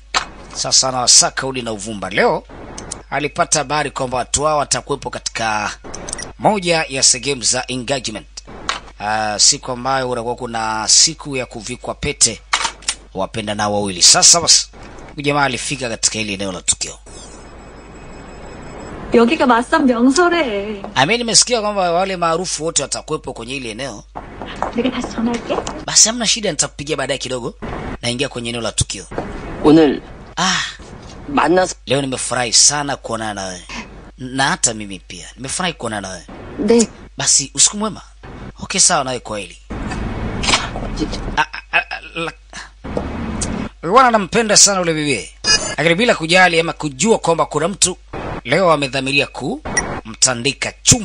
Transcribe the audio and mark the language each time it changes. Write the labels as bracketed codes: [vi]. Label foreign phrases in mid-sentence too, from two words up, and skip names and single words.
[sw] Sasa anawasaka udi na uvumba. Leo alipata habari kwamba watu hao watakuwepo katika moja ya sehemu za engagement. Siku ambayo utakuwa kuna siku ya kuvikwa pete wapenda na wawili. Sasa basi jamaa alifika katika ile eneo la tukio. [ko] 여기가 마산 명소래. [sw] Mimi nimesikia kwamba wale maarufu wote watakuwepo kwenye ile eneo. [ko] 내가 다시 전화할게. [sw] Basi hamna shida, nitakupigia baadaye kidogo. Naingia kwenye eneo la tukio. [ko] 오늘 [sw] 만나서 leo nimefurahi sana kuonana na wewe. Na hata mimi pia nimefurahi kuonana na wewe. [ko] 네. [sw] Basi usiku mwema. Okay, sawa nawe kweli. Wana nampenda sana ule bibi. Lakini bila kujali ama kujua kwamba kuna mtu leo amedhamiria kumtandika chuma.